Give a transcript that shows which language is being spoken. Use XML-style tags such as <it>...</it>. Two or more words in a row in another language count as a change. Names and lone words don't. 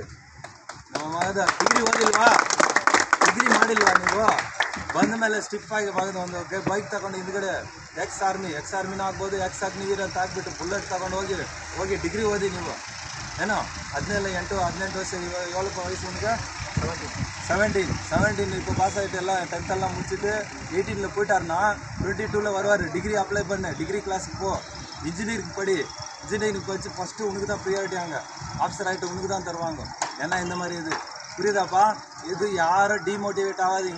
<kn>ನಮ್ಮ ಮಗದ ಡಿಗ್ರಿ ಓದಿಲ್ವಾ, ಡಿಗ್ರಿ ಮಾಡಿಲ್ವಾ ನೀವು? ಬಂದ ಮೇಲೆ ಸ್ಟಿಪ್ ಆಗಿ ಒಂದು ಬೈಕ್ ತಗೊಂಡು ಹಿಂದ್ಗಡೆ ಎಕ್ಸ್ ಆರ್ಮಿನೂ ಆಗ್ಬೋದು, ಎಕ್ಸ್ ಅಗ್ನಿವೀರ್ ಅಂತ ಹಾಕ್ಬಿಟ್ಟು ಬುಲೆಟ್ ತಗೊಂಡು ಹೋಗಿ ಡಿಗ್ರಿ ಓದಿ ನೀವು. ಏನೋ 18 ವರ್ಷ</kn> <ta>7 வயசுங்க 17 இப்போ பாஸ் ஆகிட்டு எல்லாம் 10th எல்லாம் முடிச்சுட்டு 18ல் போயிட்டாருன்னா 22ல் வருவார்.</ta> <en>degree apply</en> <ta>பண்ணு, டிகிரி கிளாஸுக்கு போ, இன்ஜினியரிங் படி, இன்ஜினியரிங் படித்து ஃபஸ்ட்டு உனக்கு தான் ப்ரியாரிட்டி அங்கே ஆஃபீஸர் ஆகிட்டு உனக்கு தான் தருவாங்க. ஏன்னா இந்த மாதிரி இது புரியுதாப்பா? இது யாரும் டிமோட்டிவேட் ஆகாதீங்க.</ta>